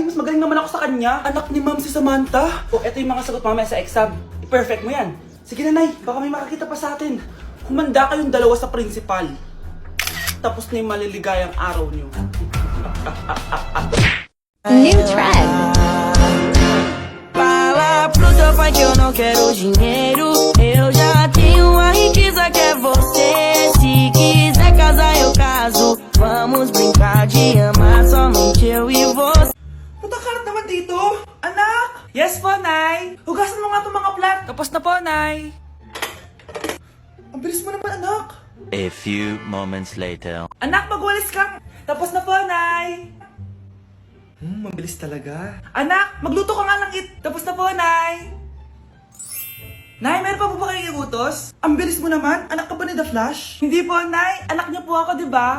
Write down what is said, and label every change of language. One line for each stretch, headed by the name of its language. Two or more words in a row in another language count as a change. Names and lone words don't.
Filipino: Mas magaling naman ako sa kanya. Anak ni ma'am si Samantha. Eto yung mga sagot mamaya sa exam. I-perfect mo yan. Sige na, Nay. Baka may makakita pa sa atin. Humanda kayong dalawa sa principal. Tapos na yung maliligayang araw niyo.
English: New track.
Portuguese: Fala pro teu pai que eu não quero dinheiro. Eu já tenho a riqueza que é você. Se quiser casar, eu caso. Vamos brincar de amar somente eu e você.
Filipino: Punta naman dito. Anak! Yes po, Nay. Hugasan mo nga itong mga plat. Tapos na po, Nay. Ang bilis mo naman, anak.
English: A few moments later.
Filipino: Anak, magwalis kang. Tapos na po, Nay. Mabilis talaga. Anak, magluto ka nga ng Tapos na po, Nay. Nay, meron pa po ba kayong iutos? Ang bilis mo naman. Anak ka ba ni The Flash? Hindi po, Nay. Anak niyo po ako, di ba?